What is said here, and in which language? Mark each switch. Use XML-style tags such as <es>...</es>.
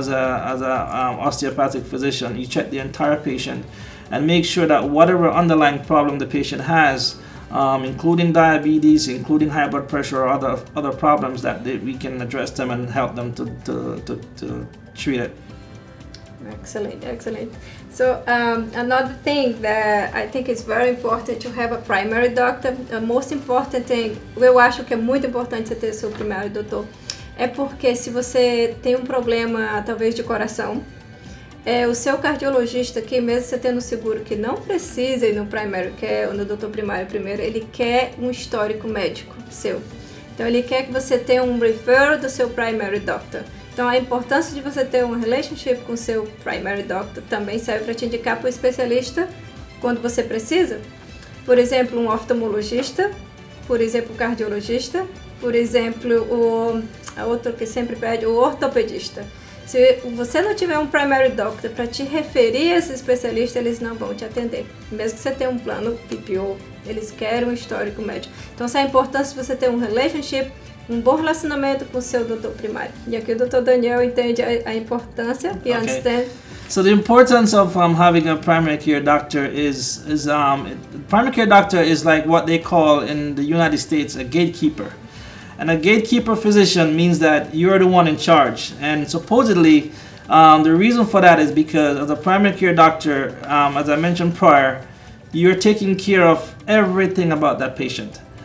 <en>As a osteopathic physician, you check the entire patient and make sure that whatever underlying problem the patient has, including diabetes, including high blood pressure or other problems, that we can address them and help them to treat it. Excellent, excellent. So another thing that I think is very important to have a primary doctor, the most important thing,</en> <pt>eu acho que é muito importante você ter seu primário doutor, é porque se você tem um problema talvez de coração, o seu cardiologista aqui, mesmo você tendo seguro que não precisa ir no primary care ou no doutor primário primeiro, ele quer um histórico médico seu. Então ele quer que você tenha um referral do seu primary doctor. Então a importância de você ter um relationship com o seu primary doctor também serve para te indicar para o especialista quando você precisa. Por exemplo, um oftalmologista, por exemplo, o cardiologista, por exemplo, a outra que sempre pede, o ortopedista. Se você não tiver um primary doctor para te referir a esse especialista, eles não vão te atender. Mesmo que você tenha um plano PPO, eles querem um histórico médico. Então, essa é a importância de você ter um relationship, um bom relacionamento com o seu doutor primário. E aqui o Dr. Daniel entende a importância,</pt> <en>he understands. So the importance of having a primary care doctor is primary care doctor is like what they call in the United States a gatekeeper. And a gatekeeper physician means that you're the one in charge. And supposedly, the reason for that is because as a primary care doctor, as I mentioned prior, you're taking care of everything about that patient.</en>